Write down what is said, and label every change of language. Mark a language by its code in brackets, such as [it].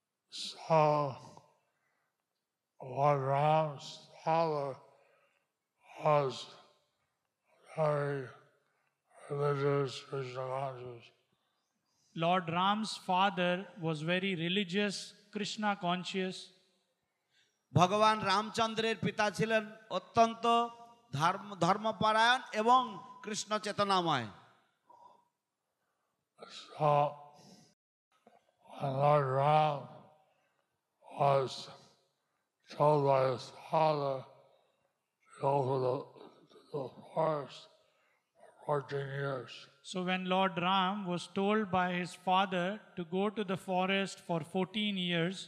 [en] So Lord Ram's father was very religious, Krishna conscious. Lord Ram's father was very religious, Krishna conscious. [bn] ভগবান রামচন্দ্রের পিতা ছিলেন অত্যন্ত ধর্মপরায়ণ এবং Krishna চেতনাময়। [en] So when Lord Ram was told by his father to go to the forest for 14 years. So, when Lord Ram was told by his father to go to the forest for 14 years,